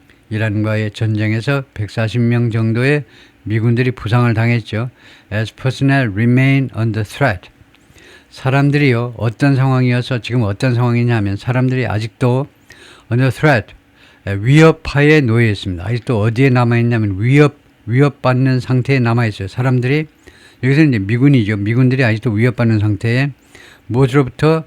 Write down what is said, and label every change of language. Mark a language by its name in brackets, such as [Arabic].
[Korean] 이란과의 전쟁에서 140명 정도의 미군들이 부상을 당했죠. [English] As personnel remain under threat. [Korean] 사람들이요, 어떤 상황이어서 지금 어떤 상황이냐면 사람들이 아직도 [English] under threat, [Korean] 위협하에 놓여 있습니다. 아직도 어디에 남아있냐면 위협받는 상태에 남아있어요. 사람들이, 여기서는 이제 미군이죠. 미군들이 아직도 위협받는 상태에 무엇으로부터?